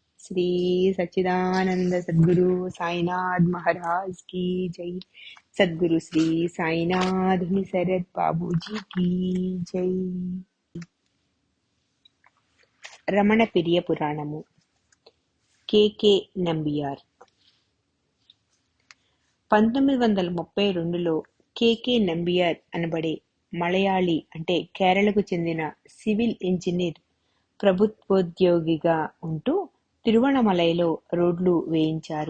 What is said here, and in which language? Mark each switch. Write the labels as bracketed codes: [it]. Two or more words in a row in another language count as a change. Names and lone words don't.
[hi] श्री सच्चिदानंद सद्गुरु साईनाथ महाराज की जय। सद्गुरु श्री साईनाथ शरद बाबू जी की जय। [te] రమణ పెరియ పురాణము కె నంబియార్ 1932లో కె నంబియార్ అనబడే మలయాళీ అంటే కేరళకు చెందిన సివిల్ ఇంజనీర్ ప్రభుత్వోద్యోగిగా ఉంటూ తిరువణమలైలో రోడ్లు వేయించారు.